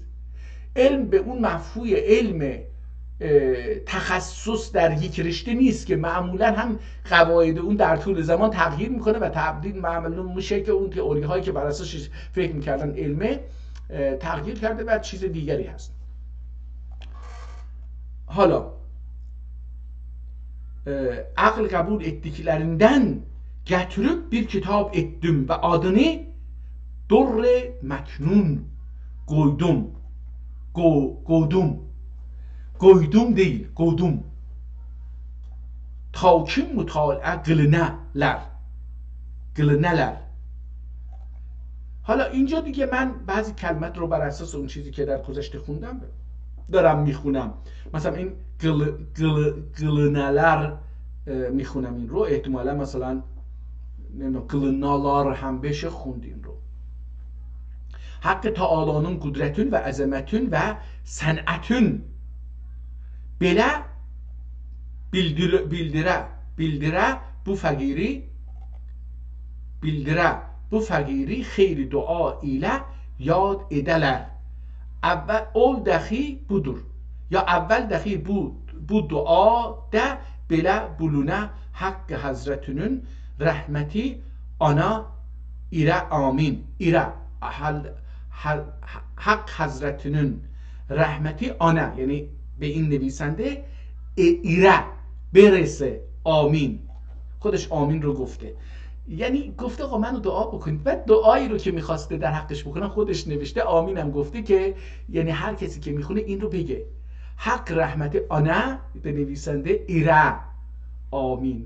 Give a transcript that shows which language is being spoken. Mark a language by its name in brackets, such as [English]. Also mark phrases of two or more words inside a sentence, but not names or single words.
[Persian] علم به اون مفهوم علم تخصص در یک رشته نیست که معمولا هم قواعد اون در طول زمان تغییر میکنه و تبدیل معمولا میشه که اون تئوری هایی که بر اساسش فکر میکردن علمه تغییر کرده و چیز دیگری هست. حالا عقل [Turkish] kabul ettiklerinden getirip bir kitap ettim ve adını Durre Meknun koydum değil, koydum. [Azerbaijani] Ta kim mutala'a qılneler. [Persian] حالا اینجا دیگه من بعضی کلمات رو بر اساس اون چیزی که در گذشته خوندم دارم میخونم. مثلا این قılneler میخونم، این رو احتمالا مثلا qılınnalar هم بشه خوندین رو. [Azerbaijani] Haqqı Taala'nın qudrətün və əzəmətün və sənətün belə bildirə bu fəqiri xeyri dua ilə yad edələr. Əvvəl ol dəxi budur. Ya əvvəl dəxi bu dua da belə bulunə Haqqı Həzrətinin rəhməti ana ilə amin. [Turkish] İrə Hak Hazretinin rahmeti ana, yani [Persian] به این نویسنده ایره برسه. آمین. خودش آمین رو گفته، یعنی گفته آقا منو دعا بکنید. بعد دعایی رو که میخواسته در حقش بکنن خودش نوشته آمینم گفته، که یعنی هر کسی که میخونه این رو بگه حق رحمت آنا به نویسنده ایره آمین.